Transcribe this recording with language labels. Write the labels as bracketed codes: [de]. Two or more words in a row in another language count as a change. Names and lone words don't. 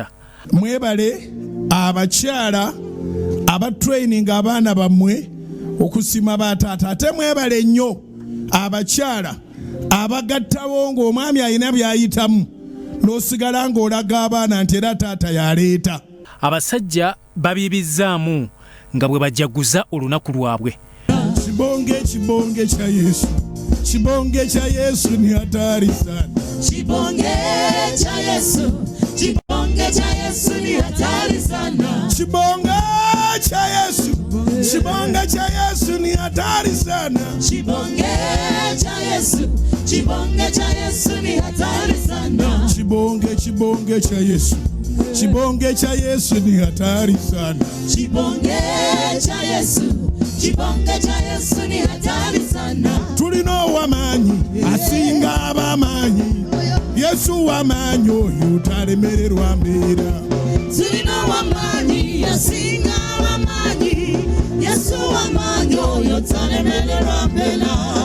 [lg] Mwebale abakyala abatraining abaana bammwe okusiima bataata. Ate mwebale nnyo abakyala abagattawo ng'omwami alina by'ayitamu n'osigala ng'olaga abaana nti era taata yaleeta. Abasajja babibizzaamu nga bwe bajaguza olunaku lwabwe. [sw] Kibonge cha Yesu. Kibonge cha Yesu ni hatari sana. Kibonge cha Yesu. Kibonge cha Yesu ni hatari sana. Kibonge cha Yesu. Kibonge cha Yesu ni hatari sana. Kibonge cha Yesu. Kibonge cha Yesu ni hatari sana. Kibonge cha Yesu. Kibonge cha Yesu ni hatari sana. Kibonge cha Yesu. Kibonge cha Yesu ni hatari sana. [lg] Tulina owamanyi asinga abamanyi. Yesu wamanyi oyo talemererwa mbeera. Tulina owamanyi asinga abamanyi. Yesu wamanyi oyo talemererwa mbeera.